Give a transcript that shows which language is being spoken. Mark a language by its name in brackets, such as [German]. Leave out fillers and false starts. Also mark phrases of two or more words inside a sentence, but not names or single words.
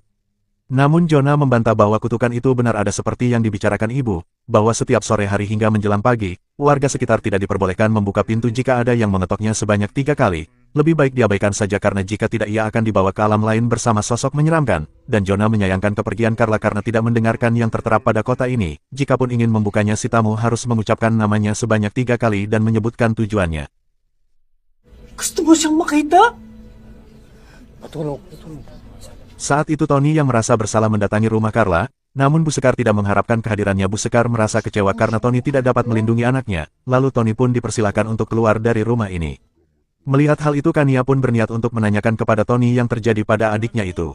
[Indonesian] Namun Jonah membantah bahwa kutukan itu benar ada seperti yang dibicarakan ibu, bahwa setiap sore hari hingga menjelang pagi, warga sekitar tidak diperbolehkan membuka pintu jika ada yang mengetoknya sebanyak 3 kali. Lebih baik diabaikan saja karena jika tidak ia akan dibawa ke alam lain bersama sosok menyeramkan. Dan Jonah menyayangkan kepergian Carla karena tidak mendengarkan yang terterap pada kota ini. Jikapun ingin membukanya, si tamu harus mengucapkan namanya sebanyak 3 kali dan menyebutkan tujuannya. [Filipino] Gusto mo siyang makita? Patulog. [Indonesian] Saat itu Tony yang merasa bersalah mendatangi rumah Carla, namun Bu Sekar tidak mengharapkan kehadirannya. Bu Sekar merasa kecewa karena Tony tidak dapat melindungi anaknya, lalu Tony pun dipersilakan untuk keluar dari rumah ini. Melihat hal itu, Kania pun berniat untuk menanyakan kepada Tony yang terjadi pada adiknya itu.